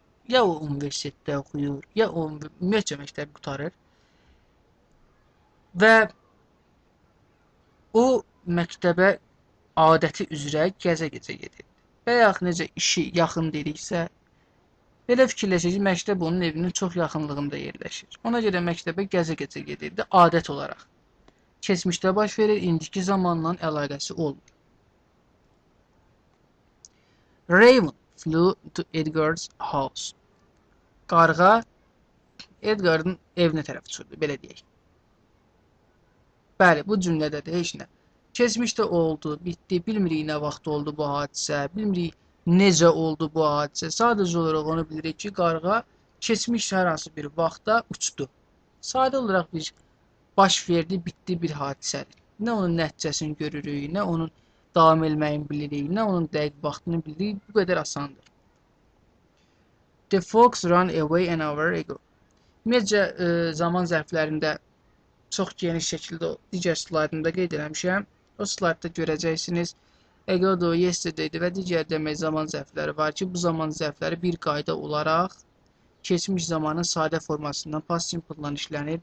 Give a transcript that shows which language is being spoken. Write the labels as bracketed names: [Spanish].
[Azerbaijani] Ya o universitetdə oxuyur, ya o ümumiyyətcə məktəbi qurtarır və o məktəbə adəti üzrə gəzə-gəzə gedirdi. Və yaxud necə işi yaxın dediksə, belə fikirləşir ki, məktəb onun evinin çox yaxınlığında yerləşir. Ona görə məktəbə gəzə-gəzə gedirdi, adət olaraq. Keçmişdə baş verir, indiki zamanla əlaqəsi olmur. [English] Raven flew to Edgar's house. [Azerbaijani] Qarğa Edgar'ın evinə tərəf uçurdu, belə deyək. Bəli, bu cümlədə də heç nə. Keçmişdə oldu, bitdi, bilmirik nə vaxt oldu bu hadisə, bilmirik necə oldu bu hadisə. Sadəcə olaraq onu bilirik ki, qarğa keçmiş hər hansı bir vaxtda uçdu. Sadə olaraq bir baş verdi, bitdi bir hadisədir. Nə onun nəticəsini görürük, nə onun davam etməyini bilirik, nə onun dəqiq vaxtını bilirik, bu qədər asandır. [English] The fox ran away an hour ago. [Azerbaijani] Ümumiyyətcə, zaman zərflərində çox geniş şəkildə digər slaydımda qeyd eləmişəm. O slaydda görəcəksiniz. Ago, yesterday'dir və digər demək zaman zərfləri var ki, bu zaman zərfləri bir qayda olaraq keçmiş zamanın sadə formasından past simple-dan işlənir.